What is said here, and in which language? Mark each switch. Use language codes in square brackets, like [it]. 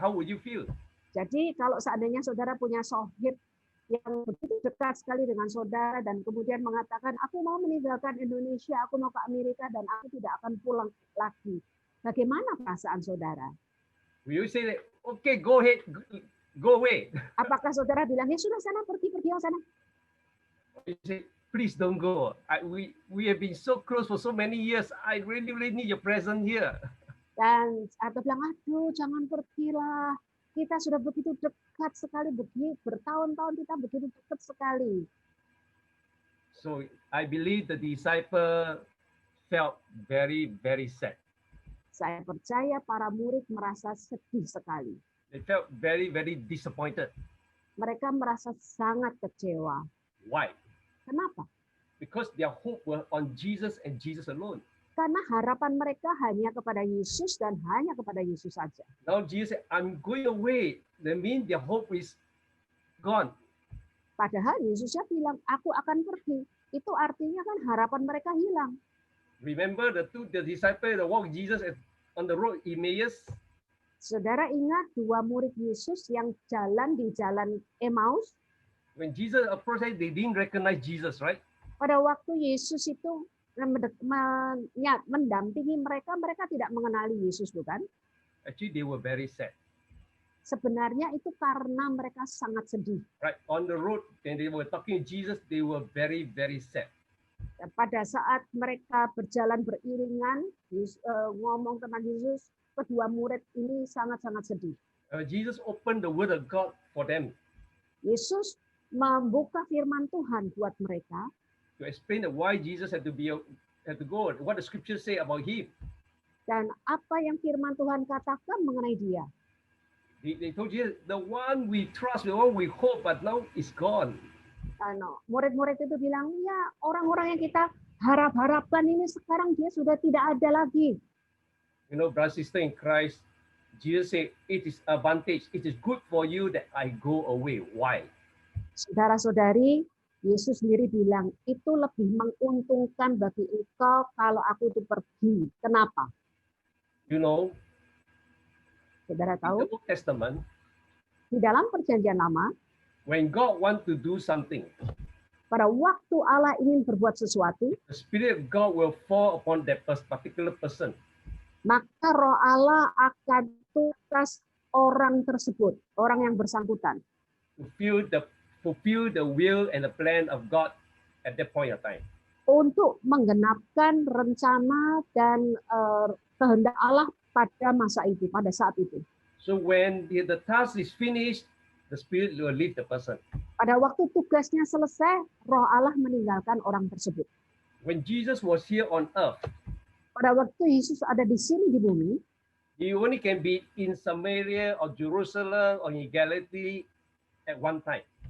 [en] How would you feel? [id] Jadi kalau seandainya saudara punya sohib yang begitu dekat sekali dengan saudara dan kemudian mengatakan, aku mau meninggalkan Indonesia, aku mau ke Amerika dan aku tidak akan pulang lagi. Bagaimana perasaan saudara? [en] Will you say that, okay, go ahead, go away? [id] Apakah saudara bilang, ya sudah sana pergi yang sana? [en] You say, please don't go. We have been so close for so many years. I really need your presence here. [id] Dan atau bilang, aduh jangan pergilah. Kita sudah begitu dekat sekali, bertahun-tahun kita begitu dekat sekali. [en] So I believe the disciple felt very, very sad. [id] Saya percaya para murid merasa sedih sekali. [en] They felt very, very disappointed. [id] Mereka merasa sangat kecewa. [en] Why? [id] Kenapa? [en] Because their hope was on Jesus and Jesus alone. [id] Karena harapan mereka hanya kepada Yesus dan hanya kepada Yesus saja. [en] Now Jesus said, I'm going away. That means their hope is gone. [id] Padahal Yesusnya bilang, aku akan pergi. Itu artinya kan harapan mereka hilang. [en] Remember the disciples that walked Jesus on the road Emmaus? [id] Saudara ingat dua murid Yesus yang jalan di jalan Emmaus? [en] When Jesus approached them, they didn't recognize Jesus, right? [id] Pada waktu Yesus itu mendampingi mereka, mereka tidak mengenali Yesus, bukan? [en] Actually, they were very sad. [id] Sebenarnya itu karena mereka sangat sedih. [en] Right, on the road, when they were talking to Jesus, they were very, very sad. [id] Dan pada saat mereka berjalan beriringan, ngomong tentang Yesus, kedua murid ini sangat-sangat sedih. [en] Jesus opened the word of God for them. [id] Yesus membuka firman Tuhan buat mereka. [en] To explain why Jesus had to go, what the scriptures say about him. [id] Dan apa yang firman Tuhan katakan mengenai dia. [en] They told Jesus, the one we trust, the one we hope, but now is gone. [id] Murid-murid itu bilang, ya orang-orang yang kita harap-harapkan ini sekarang dia sudah tidak ada lagi. [en] You know, brother, sister in Christ, Jesus said, it is advantage, it is good for you that I go away. Why? [id] Saudara-saudari, Yesus sendiri bilang, itu lebih menguntungkan bagi engkau kalau aku itu pergi. Kenapa? [en] You know, [id] saudara [en] in [id] tahu, [en] the Old Testament, [id] di dalam perjanjian lama, [en] when God wants to do something, [id] pada waktu Allah ingin berbuat sesuatu, [en] the Spirit of God will fall upon that particular person. [id] Maka roh Allah akan tugas orang tersebut, orang yang bersangkutan. [en] Fulfill the will and the plan of God at that point of time. [id] Untuk menggenapkan rencana dan kehendak Allah pada masa itu, pada saat itu. [en] So when the task is finished, the Spirit will leave the person. [id] Pada waktu tugasnya selesai, roh Allah meninggalkan orang tersebut. [en] When Jesus was here on earth, [id] pada waktu Yesus ada di sini di bumi, [en] he only can be in Samaria or Jerusalem or in Galilee at one time.